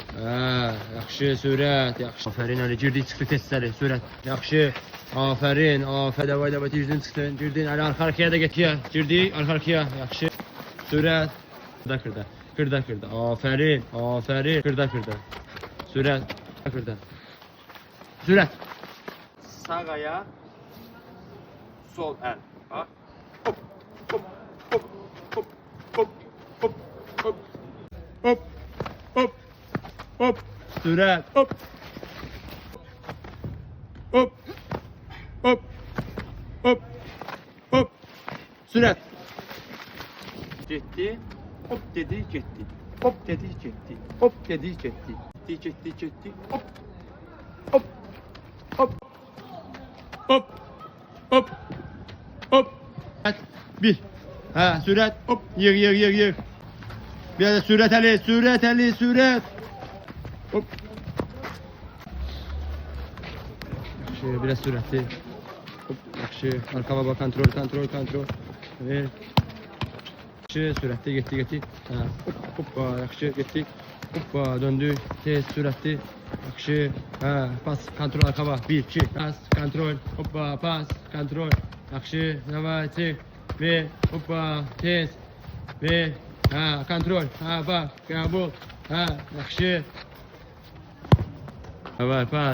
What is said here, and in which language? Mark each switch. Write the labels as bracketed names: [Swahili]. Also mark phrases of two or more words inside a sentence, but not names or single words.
[Azerbaijani] Yaxşı, sürət, yaxşı. Aferin Ali, girdi, çıxdı testləri, sürət. Yaxşı, aferin, aferin. [Russian] Давай, давай, [Azerbaijani] girdin, çıxdın, girdin. Ali, arxa-arkaya da get ya. Girdi, arxa-arkaya, yaxşı. Sürət. [Turkish] Kırda, kırda, kırda. Aferin, aferin. Kırda, kırda. [Azerbaijani] Sürət, kırda. Sürət. [Turkish] Sağ ayak, sol el. Bak. Hop, hop, hop, hop, hop, hop, hop, hop, hop, hop. [Azerbaijani] Sürət, hop, hop, hop, hop, hop. Sürət. Getdi, hop dedi, getdi. Hop dedi, getdi. Hop dedi, getdi. Getdi, getdi, hop, hop, hop, hop, hop, hop. Bir. Ha, sürət, hop, yığ, yığ, yığ, yığ. Biraz da sürət Ali, sürət Ali, sürət. Hop. Yaxşı, biraz sürətli. Hop, yaxşı. [Turkish] Arkama bak, kontrol, kontrol, kontrol. Evet. [Azerbaijani] Yaxşı, sürətli, getdi, getdi. Ha, hop, hoppa, yaxşı, getdik. Hoppa, döndük. Tez, sürətli. Yaxşı. Ha, [Turkish] pas, kontrol, arkama. 1, 2, pas, kontrol. [Azerbaijani] Hoppa, pas, kontrol. Yaxşı, yavaş, çık. Ve, hoppa, tez. Ve, ha, kontrol. [Turkish] Ha, bak, kabul. Ha, yaxşı. Evet, pas.